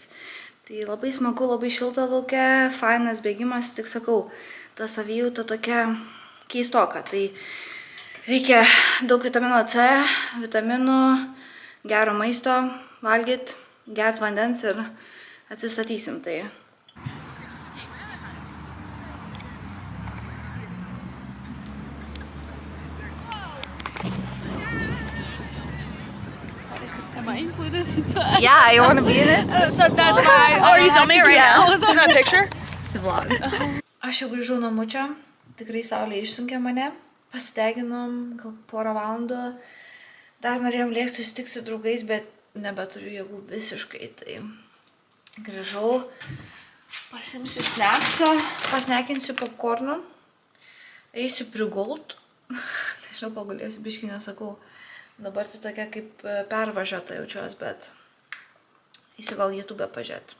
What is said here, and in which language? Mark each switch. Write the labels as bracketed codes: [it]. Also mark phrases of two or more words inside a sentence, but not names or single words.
[lt] Tai labai smagu, labai šilta laukia, fainas bėgimas, tik sakau, ta savijauta tokia keistoka. Tai reikia daug vitamino C, vitaminų, gero maisto valgyti, gert vandens ir atsistatysim. Tai [en] Am I included? yeah, you wanna be in it? So that's why. Oh, are you filming it right now? Is that a picture? It's a vlog. [lt] Aš jau grįžau namo čia, tikrai saulė išsunkė mane, pasideginom gal porą valandų, dar norėjom lėkti susitikti su draugais, bet nebeturiu jėgų visiškai, tai grįžau, pasimsiu snacksą, pasnekinsiu popcorną, eisiu prigult, nežinau, pagulėsiu biškį, nesakau, dabar tai tokia kaip pervažiuota jaučiuos, bet eisiu gal YouTube pažiūrėti.